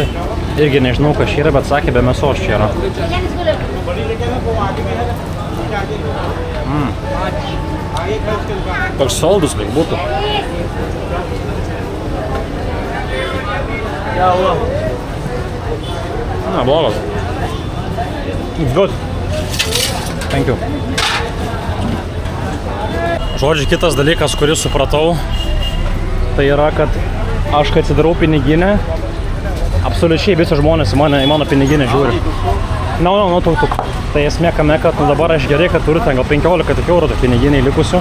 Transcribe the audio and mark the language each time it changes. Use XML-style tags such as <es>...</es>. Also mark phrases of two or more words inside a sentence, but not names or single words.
<lt>Irgi nežinau, kas čia yra, bet sakė, be mėsos čia yra. Toks saldus lyg būtų. Na, blogas.</lt> <en>It's good. Thank you.</en> <lt>Žodžiu, kitas dalykas, kurį supratau, tai yra, kad aš kai atsidarau piniginę, absoliučiai visi žmonės į mano piniginę žiūri. No, tuk. Tai esmė kame, kad dabar aš gerai, kad turiu ten gal 15 eurų piniginiai likusių.</lt>